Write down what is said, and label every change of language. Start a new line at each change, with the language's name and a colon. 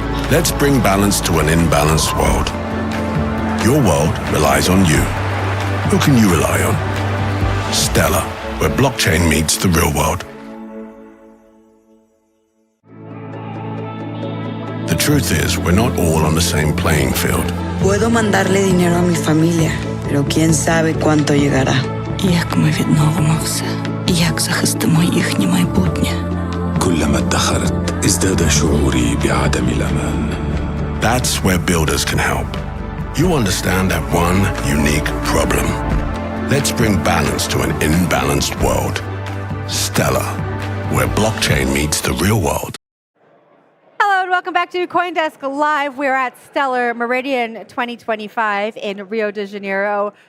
English: Let's bring balance to an imbalanced world. Your world relies on you. Who can you rely on? Stellar, where blockchain meets the real world. The truth is, we're not all on the same playing field.
Spanish: Puedo mandarle dinero a mi familia, pero quién sabe cuánto llegará.
Ukrainian: Як ми відновимося? Як захистимо їхнє майбутнє?
Arabic: كلما ادخرت ازداد شعوري بعدم الأمان.
English: That's where builders can help. You understand that one unique problem. Let's bring balance to an imbalanced world. Stellar, where blockchain meets the real world. Hello and welcome back to CoinDesk Live. We're at Stellar Meridian 2025 in Rio de Janeiro,